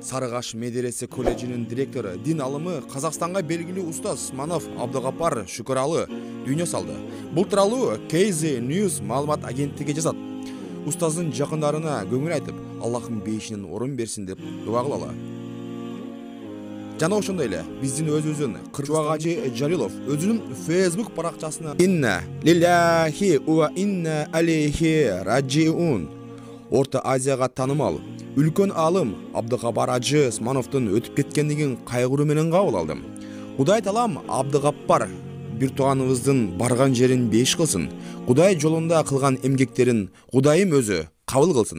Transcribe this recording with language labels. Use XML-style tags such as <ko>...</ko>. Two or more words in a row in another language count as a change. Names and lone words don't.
<ky>Сарыгаш медресе колледжинин директору, дин алымы Казакстанга белгилүү устаз Манов Абдыгапар Шүкөралы дүйнө салды. Бул тууралуу KZ News маалымат агенттиги жазат. Устаздын жакындарына көңүл айтып, Аллахым бейишинен орун берсин деп дуа кылалы. Жана ошондой эле биздин өзүбүздүн Кырчыбагажы Жалилов өзүнүн Facebook баракчасына</ky> <ar>«إنا لله وإنا إليه راجعون»</ar> <ky>Орто Азияга таанымал үлкөн аалым Абдыгапар Ажы Османовдун өтүп кеткендигин кайгыруу менен кабыл алдым. Кудай таалам Абдыгапар бир тууганыбыздын барган жерин бейиш кылсын. Кудай жолунда кылган эмгектерин Кудайым өзү кабыл кылсын.</ky>